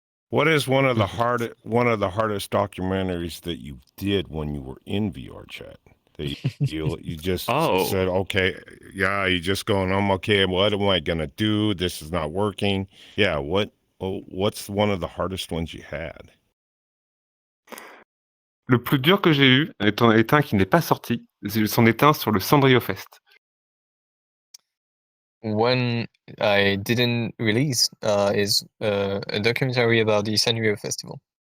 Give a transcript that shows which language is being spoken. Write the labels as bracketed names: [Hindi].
[English] What is one of the hardest documentaries that you did when you were in VRChat? That you just said, okay, yeah, you just going, I'm okay. What am I gonna do? This is not working. Yeah, what's one of the hardest ones you had? [French] Le plus dur que j'ai eu est un qui n'est pas sorti. C'en est un sur le Sanrio Fest. [English] One I didn't release is a documentary about the Sanrio Festival.